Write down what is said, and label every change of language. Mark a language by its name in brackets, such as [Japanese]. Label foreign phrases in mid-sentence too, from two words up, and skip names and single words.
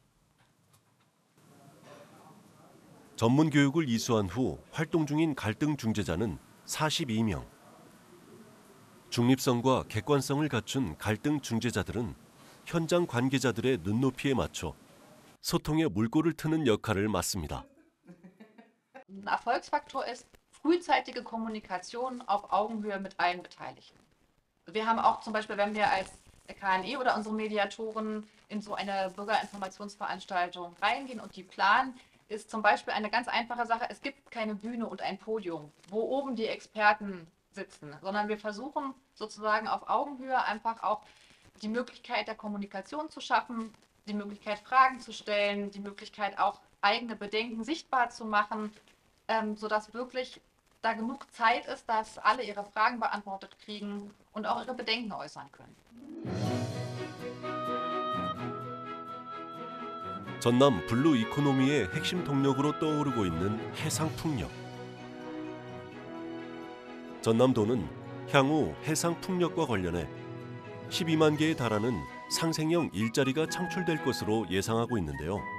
[Korean] 전문 교육을 이수한 후 활동 중인 갈등 중재자는 42명. 중립성과 객관성을 갖춘 갈등 중재자들은 현장 관계자들의 눈높이에 맞춰 소통의 물꼬를 트는 역할을 맡습니다. [German] Ein Erfolgsfaktor ist frühzeitige Kommunikation auf Augenhöhe mit allen Beteiligten. Wir haben auch zum Beispiel, wenn wir als KNE oder unsere Mediatoren in so eine Bürgerinformationsveranstaltung reingehen und die planen, ist zum Beispiel eine ganz einfache Sache. Es gibt keine Bühne und ein Podium, wo oben die Experten sitzen, sondern wir versuchen sozusagen auf Augenhöhe einfach auch die Möglichkeit der Kommunikation zu schaffen, die Möglichkeit Fragen zu stellen, die Möglichkeit auch eigene Bedenken sichtbar zu machen, sodass wirklich da genug Zeit ist, dass alle ihre Fragen beantwortet kriegen und auch ihre Bedenken äußern können. [Korean] 전남 블루 이코노미의 핵심 동력으로 떠오르고 있는 해상풍력. 전남도는 향후 해상풍력과 관련해 12만 개에 달하는 상생형 일자리가 창출될 것으로 예상하고 있는데요.